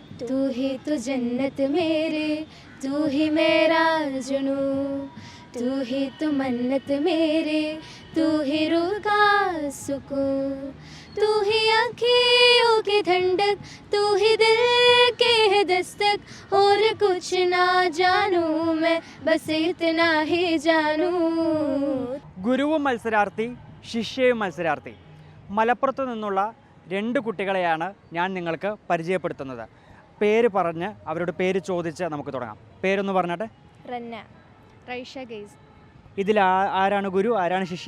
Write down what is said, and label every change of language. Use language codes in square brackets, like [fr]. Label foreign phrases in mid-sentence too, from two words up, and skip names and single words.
[hi] तू ही तो जन्नत मेरे, तू ही मेरा जुनू, तू ही तो मन्नत मेरे, तू ही रूह का सुकून, तू ही आँखों की ठंडक, तू ही दिल के है दस्तक, और कुछ ना जानूं मैं, बस इतना ही जानूं. [ml] ഗുരുവും മത്സരാർത്ഥി ശിഷ്യയും മത്സരാർത്ഥി മലപ്പുറത്തു നിന്നുള്ള രണ്ട് കുട്ടികളെയാണ് ഞാൻ നിങ്ങൾക്ക് പരിചയപ്പെടുത്തുന്നത്. പേര് പറഞ്ഞ് അവരുടെ പേര് ചോദിച്ച് നമുക്ക് തുടങ്ങാം. പേരൊന്ന് പറഞ്ഞാട്ടെ. റന്ന, റൈഷ ഗെയ്സ്. ഇതിൽ ആരാണ് ഗുരു, ആരാണ് ശിഷ്യ?